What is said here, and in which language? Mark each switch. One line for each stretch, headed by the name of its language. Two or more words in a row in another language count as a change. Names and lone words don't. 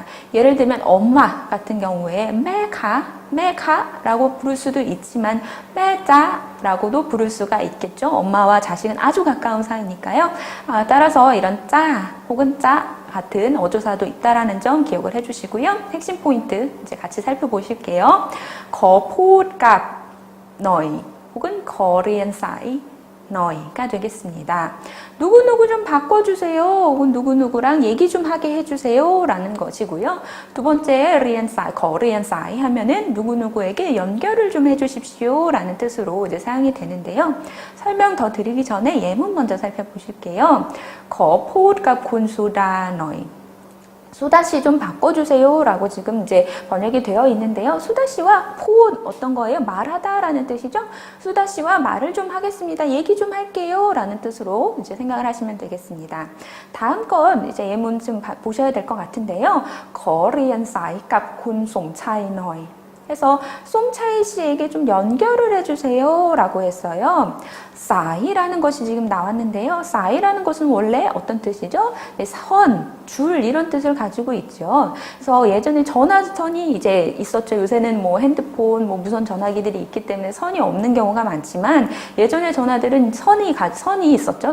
Korean: 예를 들면 엄마 같은 경우에 매카라고 부를 수도 있지만 매짜라고도 부를 수가 있겠죠. 엄마와 자식은 아주 가까운 사이니까요. 따라서 이런 짜 혹은 짜 같은 어조사도 있다라는 점 기억을 해주시고요. 핵심 포인트 이제 같이 살펴보실게요.
Thai: ขอพูดกับ 너희 혹은 ขอเรียนสาย 너희가 되겠습니다.
Korean: 누구누구 좀 바꿔주세요. 혹은 누구누구랑 얘기 좀 하게 해주세요. 라는 것이고요. 두 번째, 거리엔사이 하면은 누구누구에게 연결을 좀 해주십시오. 라는 뜻으로 이제 사용이 되는데요. 설명 더 드리기 전에 예문 먼저 살펴보실게요.
Thai: ขอพูดกับคุณสุดา 너희.
Korean: 수다씨 좀 바꿔주세요 라고 지금 이제 번역이 되어 있는데요. 수다씨와 포 어떤 거예요? 말하다 라는 뜻이죠. 수다씨와 말을 좀 하겠습니다. 얘기 좀 할게요 라는 뜻으로 이제 생각을 하시면 되겠습니다. 다음 건 이제 예문 좀 보셔야 될 것 같은데요.
Thai: ขอเรียนสายกับคุณสมชัย 너희.
Korean: 해서 솜차이 씨에게 좀 연결을 해주세요 라고 했어요. 사이라는 것이 지금 나왔는데요. 사이라는 것은 원래 어떤 뜻이죠? 네, 선, 줄 이런 뜻을 가지고 있죠. 그래서 예전에 전화선이 이제 있었죠. 요새는 뭐 핸드폰, 뭐 무선 전화기들이 있기 때문에 선이 없는 경우가 많지만 예전에 전화들은 선이 있었죠.